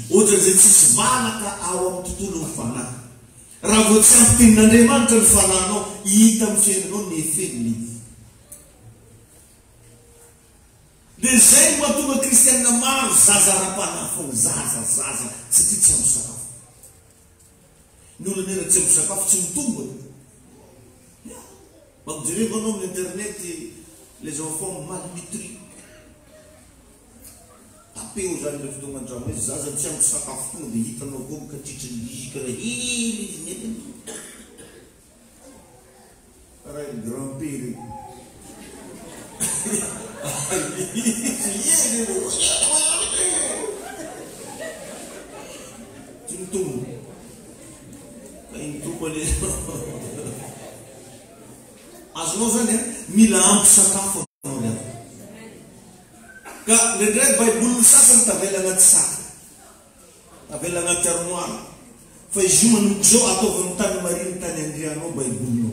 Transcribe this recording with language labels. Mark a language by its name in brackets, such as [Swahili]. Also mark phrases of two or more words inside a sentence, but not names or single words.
[Malagasy] Ohatra zay tsisy vanaka ao amin'ny tontolo ny fanahy. Raha vao tsy ampy tenin'Andriamanitra ny fanahinao hita amin'ny fiainanao ny feny le izy. Dia zay mahatonga kristianina maro zaza ara-panahy foana, zaza satria tsy ampy sakafo. Ny olona nera tsy ampy sakafo tsy mitombona. Mampijereva anao amin'ny internet [French] les enfants malnutris. [Malagasy] Tapeo zany le fotoagna andramo hoe zaza tsy ampy sakafo tonga dia hitanao koa mikatritra ny lizika raha hely izy neny. Karaha ny grand-père. Tuntung kain tupale azonao zany mila ampy sakafo anao. Ka ndraindray baiboly sasany tavela anaty saka, tavela anaty armoire. Fa izy io manomboka zao ataovy tany mariny tany andrianao baibolinao.